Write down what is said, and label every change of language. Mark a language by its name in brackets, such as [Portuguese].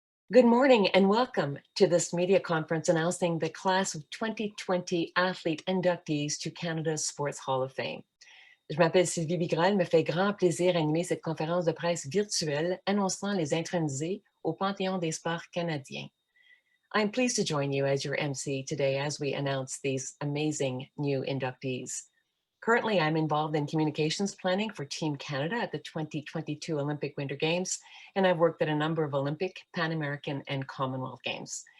[English] Good morning and welcome to this media conference announcing the class of 2020 athlete inductees to Canada's Sports Hall of Fame. [French] Je m'appelle Sylvie Bigras, il me fait grand plaisir d'animer cette conférence de presse virtuelle annonçant les intronisés au Panthéon des sports canadiens. [English] I'm pleased to join you as your MC today as we announce these amazing new inductees. Currently, I'm involved in communications planning for Team Canada at the 2022 Olympic Winter Games, and I've worked at a number of Olympic, Pan American, and Commonwealth Games.